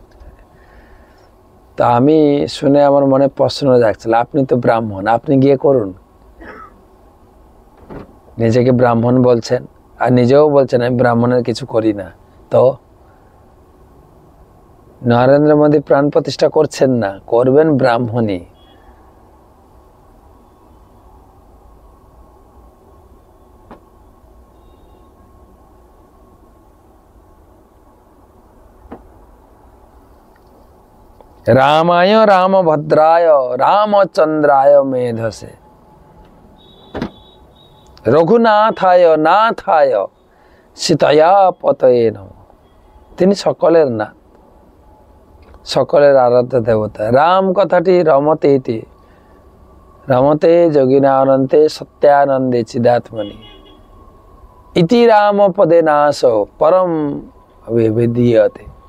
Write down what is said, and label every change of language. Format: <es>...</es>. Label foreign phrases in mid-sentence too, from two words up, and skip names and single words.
<bn>তা আমি শুনে আমার মনে প্রশ্ন জাগছিল, আপনি তো ব্রাহ্মণ, আপনি গিয়ে করুন। নিজেকে ব্রাহ্মণ বলছেন আর নিজেও বলছেন আমি ব্রাহ্মণের কিছু করি না। তো নরেন্দ্র মোদী প্রাণ প্রতিষ্ঠা করছেন না, করবেন ব্রাহ্মণই।</bn> <sa>रामाय रामभद्राय रामचंद्राय मेधसे रघुनाथाय नाथाय सीताया पतये नमः।</sa> <bn>তিনি সকলের নাথ, সকলের আরাধ্য দেবতা।</bn> <sa>রাম কথাটি রমতে ইতি, রমতে যোগিনা অনন্তে সত্যানন্দে চিদাত্মনি ইতি রাম পদে নাশ পরম অভিবিধীয়তে।</sa>